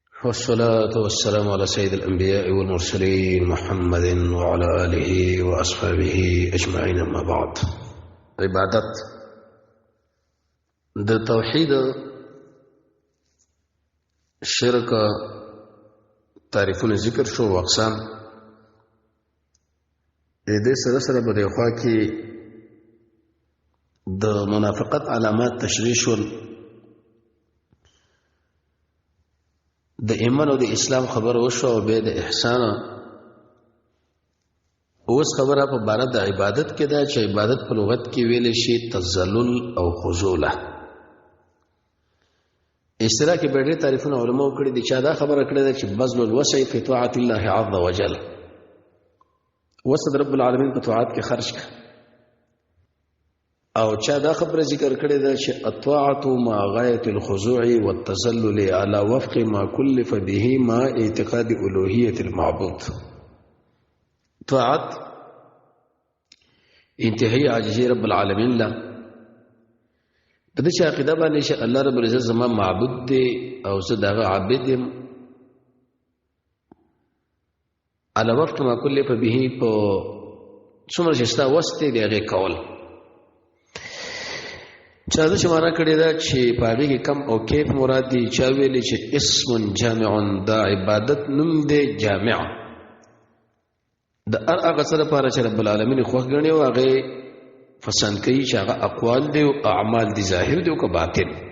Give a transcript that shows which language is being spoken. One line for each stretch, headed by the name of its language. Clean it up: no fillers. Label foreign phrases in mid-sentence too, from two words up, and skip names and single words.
Arabic: والصلاة والسلام على سيد الأنبياء والمرسلين محمد وعلى آله وأصحابه أجمعين. أما بعد،
Pashto: عبادت د توحید شرک تعریفونه ذکر شو او اقسام دې سره سره په دې خوا کې د منافقت علامات تشریح شول، د ایمان او د اسلام خبر وشو او به د احسان. اوس خبره په باره د عبادت کې ده چې عبادت په لغت کې ویل شي تذلل او خضوع. اصطلاح کې ډېر تعریفونه علماء کړي دي، چې دا خبره کړې ده چې
Arabic: بذل الوسع فی طاعت الله عز وجل،
Pashto: وسع رب العالمین په طاعت کې خرج کړه. او چا دا خبره ذکر کړې ده چې
Arabic: الطاعت مع غایة الخضوع والتذلل على وفق ما كلف به مع اعتقاد الوهیت المعبود.
Pashto: طاعت انتهایی عاجزی رب العالمین له په دې عقیده باندې چې الله رب العزت زما معبود دی او زه دغه عابد یم،
Arabic: على وفق ما كلف به
Pashto: په څومره چې ستا وس دی هغه کول. چا دا شماره کړی دا چې پاوی کې کم او کیف مراد دی. چا ویلی چې
Arabic: اسم جامع،
Pashto: دا عبادت نوم دی جامع د هغه سره لپاره چې رب العالمین خوښ ګڼي او هغه پسند کوي، چې هغه اقوال دی او اعمال دی، ظاهر دی او که باطن.